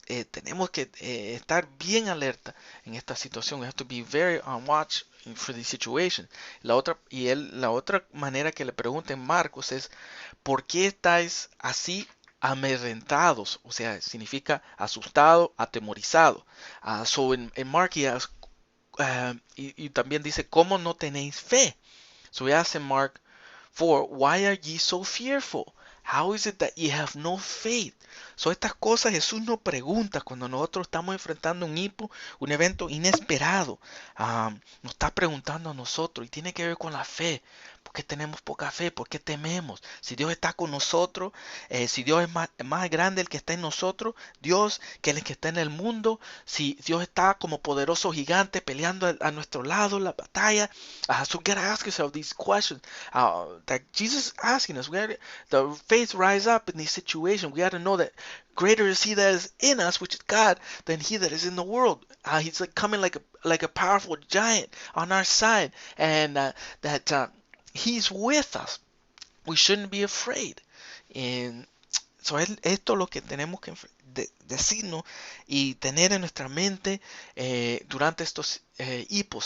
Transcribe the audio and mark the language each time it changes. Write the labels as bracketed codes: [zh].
[es] Tenemos que estar bien alerta en esta situación. [en] We have to be very on watch for the situation. [es] La otra manera que le pregunta en Marcos es, ¿por qué estáis así amedrentados? O sea, significa asustado, atemorizado. [en] So in Mark he asks, [es] y también dice, ¿cómo no tenéis fe? [en] So he asks in Mark 4, why are ye so fearful? How is it that ye have no faith? [es] So estas cosas Jesús nos pregunta cuando nosotros estamos enfrentando un hipo, un evento inesperado. Nos está preguntando a nosotros y tiene que ver con la fe. ¿Por qué tenemos poca fe? ¿Por qué tememos? Si Dios está con nosotros, si Dios es más grande el que está en nosotros, Dios que el que está en el mundo, si Dios está como poderoso gigante peleando a nuestro lado en la batalla. [en] So we gotta ask yourself these questions that Jesus is asking us. The faith rise up in these situations. We got to know that greater is He that is in us, which is God, than he that is in the world. He's like coming like a powerful giant on our side, and that He's with us. We shouldn't be afraid. And so [es] esto es lo que tenemos que decirnos y tener en nuestra mente durante estos hipos.